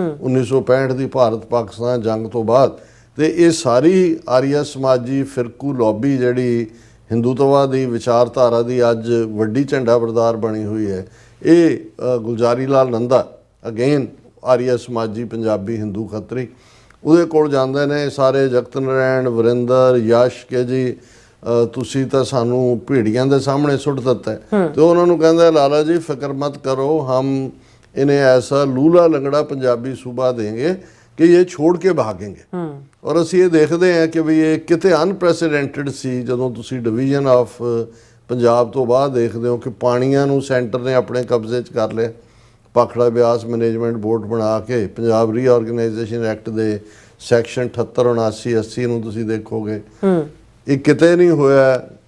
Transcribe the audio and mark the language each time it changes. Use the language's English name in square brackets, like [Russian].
[Punjabi] 1965 ਦੀ ਭਾਰਤ ਪਾਕਿਸਤਾਨ ਜੰਗ ਤੋਂ ਬਾਅਦ, ਤੇ ਇਹ ਸਾਰੀ ਆਰੀਆ ਸਮਾਜੀ ਫਿਰਕੂ ਲੌਬੀ ਜਿਹੜੀ ਹਿੰਦੂਤਵਾ ਦੀ ਵਿਚਾਰਧਾਰਾ ਦੀ ਅੱਜ ਵੱਡੀ ਝੰਡਾ ਬਰਦਾਰ ਬਣੀ ਹੋਈ ਹੈ, ਇਹ ਗੁਲਜ਼ਾਰੀ ਲਾਲ ਨੰਦਾ ਅਗੇਨ ਆਰੀਆ ਸਮਾਜੀ ਪੰਜਾਬੀ ਹਿੰਦੂ ਖੱਤਰੀ, ਉਹਦੇ ਕੋਲ ਜਾਂਦੇ ਨੇ ਸਾਰੇ ਜਗਤ ਨਾਰਾਇਣ, ਵਰਿੰਦਰ, ਯਸ਼ ਕੇ ਜੀ ਤੁਸੀਂ ਤਾਂ ਸਾਨੂੰ ਭੇੜੀਆਂ ਦੇ ਸਾਹਮਣੇ ਸੁੱਟ ਦਿੱਤਾ ਹੈ। ਤੇ ਉਹਨਾਂ ਨੂੰ ਕਹਿੰਦਾ ਲਾਲਾ ਜੀ ਫਿਕਰ ਮਤ ਕਰੋ, [Hindi] हम इन्हें ऐसा लूला लंगड़ा पंजाबी सूबा देंगे कि ये छोड़ के भागेंगे। [Punjabi] और ਅਸੀਂ ਇਹ ਦੇਖਦੇ ਹਾਂ ਕਿ ਵੀ ਇਹ ਕਿਤੇ ਅਨਪ੍ਰੈਸੀਡੈਂਟਡ ਸੀ। ਜਦੋਂ ਤੁਸੀਂ ਡਿਵੀਜ਼ਨ ਆਫ ਪੰਜਾਬ ਤੋਂ ਬਾਅਦ ਦੇਖਦੇ ਹੋ ਕਿ ਪਾਣੀਆਂ ਨੂੰ ਸੈਂਟਰ ਨੇ ਆਪਣੇ ਕਬਜ਼ੇ 'ਚ ਕਰ ਲਿਆ, ਭਾਖੜਾ ਬਿਆਸ ਮੈਨੇਜਮੈਂਟ ਬੋਰਡ ਬਣਾ ਕੇ ਪੰਜਾਬ ਰੀਆਰਗੇਨਾਈਜੇਸ਼ਨ ਐਕਟ ਦੇ ਸੈਕਸ਼ਨ 78, 79, 80 ਨੂੰ ਤੁਸੀਂ ਦੇਖੋਗੇ, ਇਹ ਕਿਤੇ ਨਹੀਂ ਹੋਇਆ।